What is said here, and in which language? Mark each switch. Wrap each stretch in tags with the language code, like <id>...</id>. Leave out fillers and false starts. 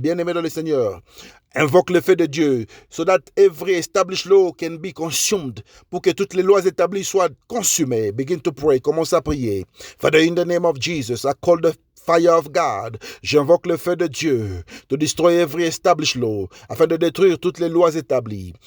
<fr>Bien-aimé dans le Seigneur. Invoque le feu de Dieu,</fr> <en>so that every established law can be consumed,</en> <fr>pour que toutes les lois établies soient consumées.</fr> <en>Begin to pray.</en> <fr>Commence à prier.</fr> <en>Father, in the name of Jesus, I call the fire of God.</en> <fr>J'invoque le feu de Dieu</fr> <en>to destroy every established law,</en> <fr>afin de détruire toutes les lois établies.</fr>